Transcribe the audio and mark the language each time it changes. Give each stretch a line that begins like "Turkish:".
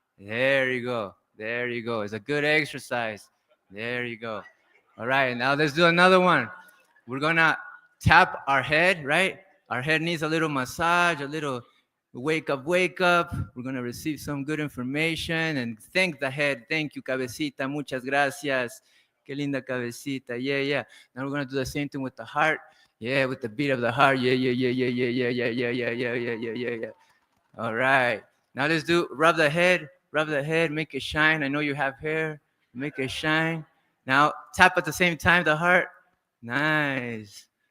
English: There you go, there you go. It's a good exercise. There you go. All right, now let's do another one. We're gonna tap our head, right? Our head needs a little massage, a little wake up, wake up. We're gonna receive some good information and thank the head. Thank you,
Spanish: cabecita, muchas gracias. Qué linda cabecita,
English: yeah, yeah. Now we're gonna do the same thing with the heart. Yeah, with the beat of the heart, yeah, yeah, yeah, yeah, yeah, yeah, yeah, yeah, yeah, yeah, yeah, yeah, yeah, yeah. All right, now let's do, rub the head, make it shine. I know you have hair, make it shine. Now tap at the same time the heart. Nice.